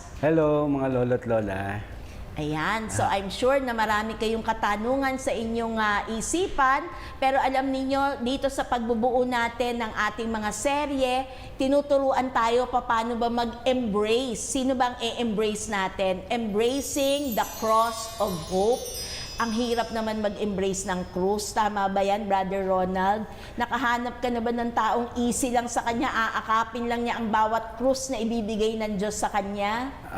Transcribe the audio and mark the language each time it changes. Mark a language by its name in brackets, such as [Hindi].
[Filipino] Hello mga lolo't lola. Ayan, [English] so I'm sure [Filipino] na marami kayong katanungan sa inyong isipan, pero alam niyo dito sa pagbubuo natin ng ating mga serye, tinuturuan tayo paano ba mag-embrace. Sino bang i-embrace natin? [English] Embracing the cross of hope. [Filipino] Ang hirap naman mag-embrace ng krus. Tama ba yan, Brother Ronald? Nakahanap ka na ba ng taong easy lang sa kanya, aakapin lang niya ang bawat krus na ibibigay ng Diyos sa kanya?